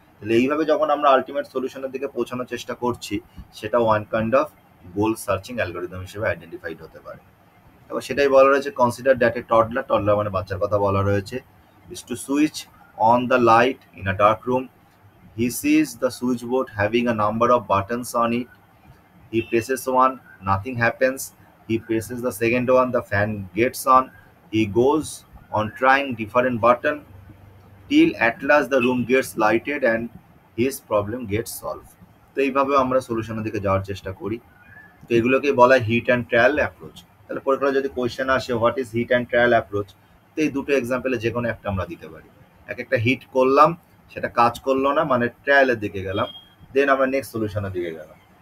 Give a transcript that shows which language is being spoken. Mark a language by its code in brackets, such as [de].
[bn] তাহলে এইভাবে যখন আমরা আলটিমেট সলিউশনের দিকে পৌঁছানোর চেষ্টা করছি, সেটা one kind of goal searching algorithm হিসেবে আইডেন্টিফাইড হতে পারে। তারপর সেটাই বলা রয়েছে, [en] consider that a toddler [bn] মানে বাচ্চার কথা বলা রয়েছে, [en] Is to switch on the light in a dark room. He sees the switch board having a number of buttons on it. He presses one, nothing happens. He presses the second one, the fan gets on. He goes on trying different button till at last the room gets lighted and his problem gets solved. [bn] তো এইভাবে আমরা সলিউশনের দিকে যাওয়ার চেষ্টা করি। তো এগুলোকে বলা হয় হিট অ্যান্ড ট্রায়াল অ্যাপ্রোচ। তাহলে পরীক্ষায় যদি কোয়েশ্চেন আসে [en] what is hit and trial approach, [bn] তো এই দুটো এক্সাম্পলে যে কোনো একটা আমরা দিতে পারি। একটা হিট করলাম, সেটা কাজ করলো না, মানে ট্রায়ালের দিকে গেলাম, দেন আমরা নেক্সট সলিউশনের দিকে গেলাম।